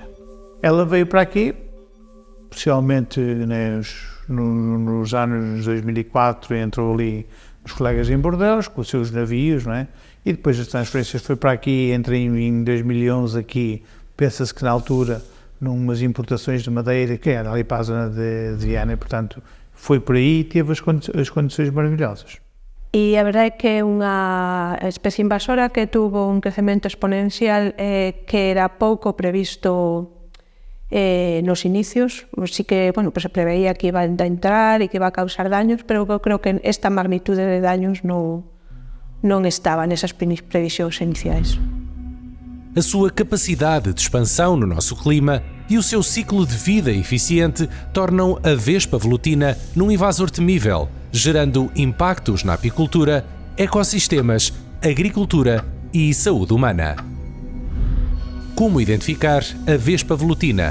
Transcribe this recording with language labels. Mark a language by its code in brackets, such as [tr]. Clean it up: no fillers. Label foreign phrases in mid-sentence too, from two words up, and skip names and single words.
[pt] Ela veio para aqui, especialmente nos anos 2004, entrou ali os colegas em Bordeaux, com os seus navios, não é? E depois as transferências foi para aqui, entra em 2011 aqui, pensa-se que na altura, numas importações de madeira, que era ali para a zona de Viana, portanto, foi por aí e teve as condições maravilhosas. [gl] E a verdade é que é unha especie invasora que tuvo un crecemento exponencial que era pouco previsto nos inicios. Sí que, se preveía que iba a entrar e que iba a causar daños, pero eu creo que esta magnitude de daños non estaba nesas previsións iniciais. [pt] A sua capacidade de expansão no nosso clima e o seu ciclo de vida eficiente tornam a vespa velutina num invasor temível, gerando impactos na apicultura, ecossistemas, agricultura e saúde humana. Como identificar a vespa velutina?